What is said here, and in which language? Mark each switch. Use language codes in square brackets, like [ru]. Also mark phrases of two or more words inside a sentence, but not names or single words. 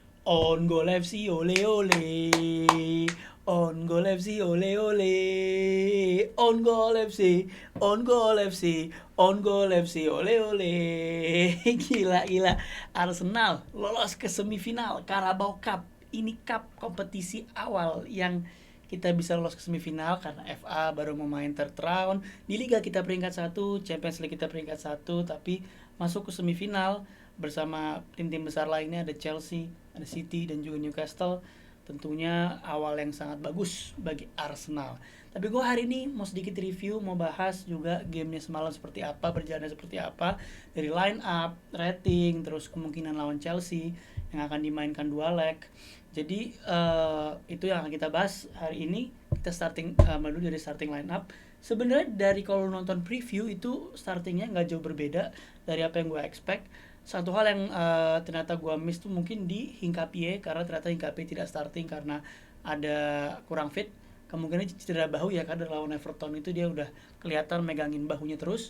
[id] On goal FC ole ole. On goal FC ole ole. On goal FC. On goal FC. On goal FC ole ole. Gila gila. Arsenal lolos ke semifinal Carabao Cup. Ini cup kompetisi awal yang kita bisa lolos ke semifinal karena FA baru mau main [en] third round. [id] Di Liga kita peringkat 1, Champions League kita peringkat 1, tapi masuk ke semifinal bersama tim-tim besar lainnya, ada Chelsea, ada City dan juga Newcastle. Tentunya awal yang sangat bagus bagi Arsenal. Tapi gue hari ini mau sedikit review, mau bahas juga gamenya semalam seperti apa, berjalannya seperti apa, dari [en] line up, [id] rating, terus kemungkinan lawan Chelsea yang akan dimainkan 2 leg. Jadi itu yang akan kita bahas hari ini. Kita starting dulu dari [en] starting line up. [id] Sebenarnya dari kalau nonton preview itu startingnya nggak jauh berbeda dari apa yang gue expect. Satu hal yang ternyata gue miss tuh mungkin di Hincapié, karena ternyata Hincapié tidak starting karena ada kurang fit. Kemungkinan cedera bahu ya, karena lawan Everton itu dia udah kelihatan megangin bahunya terus.